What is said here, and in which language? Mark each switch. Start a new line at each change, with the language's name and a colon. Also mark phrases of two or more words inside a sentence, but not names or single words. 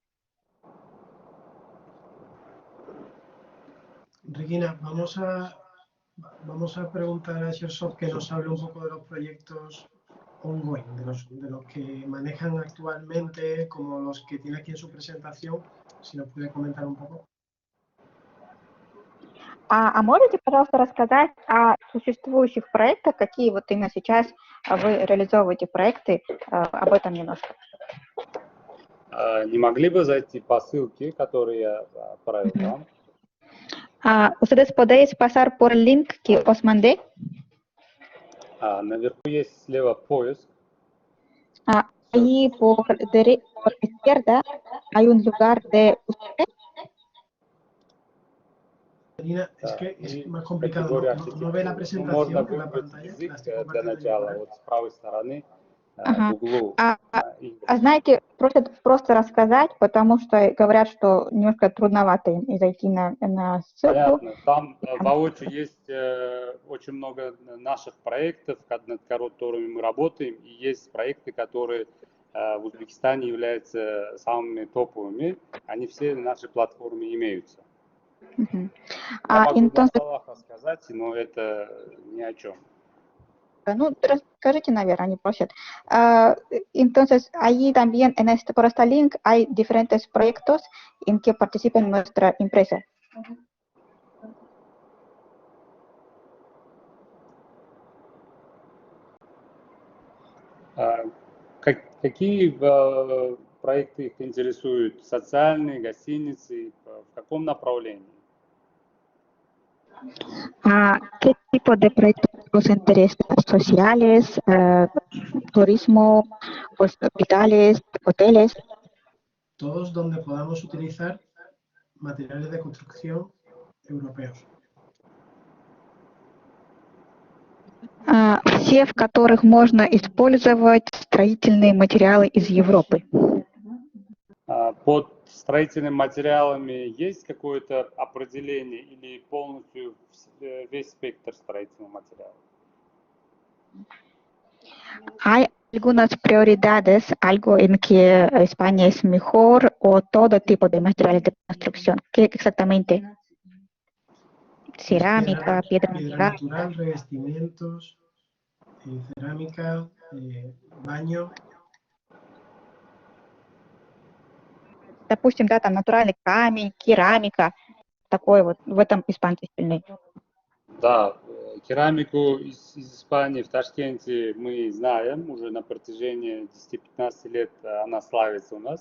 Spanish: Regina, vamos a preguntar a Sherzod que nos hable un poco de los proyectos ongoing, de los que manejan actualmente, como los que tiene aquí en su presentación, si nos puede comentar un poco.
Russian: А можете, пожалуйста, рассказать о существующих проектах, какие вот именно сейчас вы реализовываете проекты, об этом немножко? Не могли бы зайти по ссылке, которую я отправил вам?
Spanish: Ustedes podéis pasar por el link que os mandé.
Russian: Наверху есть слева поиск.
Spanish: Ahí por izquierda hay un lugar de ustedes. Regina, es que es más complicado, no ve la presentación en la pantalla.
Russian: Для начала, вот с правой стороны, в углу. Знаете, просят просто рассказать, потому что говорят, что немножко трудновато им зайти на ссылку. Понятно. Там воочию есть очень много наших проектов, над которыми мы работаем, и есть проекты, которые в Узбекистане являются самыми топовыми. Они все на нашей платформе имеются. Я могу на словах рассказать, но это ни о чем. Ну, расскажите, наверное, они просят.
Spanish: Entonces, ahí también en por este link hay diferentes proyectos en que participa nuestra empresa.
Russian: Какие проекты их интересуют? Социальные, гостиницы? В каком направлении?
Spanish: ¿Qué tipo de proyectos os interesan? ¿Sociales, turismo, hospitales, hoteles? Todos donde podamos utilizar materiales de construcción europeos.
Russian: Все, в которых можно использовать строительные материалы из Европы. Под строительными материалами есть какое-то определение или полностью весь спектр строительных материалов?
Spanish: Hay algunas prioridades, algo en que España es mejor o todo tipo de materiales de construcción. ¿Qué exactamente? Cerámica, piedra natural, revestimientos, cerámica, baño.
Russian: Допустим, да, там натуральный камень, керамика, такой вот, в этом испанцы сильны. Да, керамику из Испании в Ташкенте мы знаем, уже на протяжении 10-15 лет она славится у нас.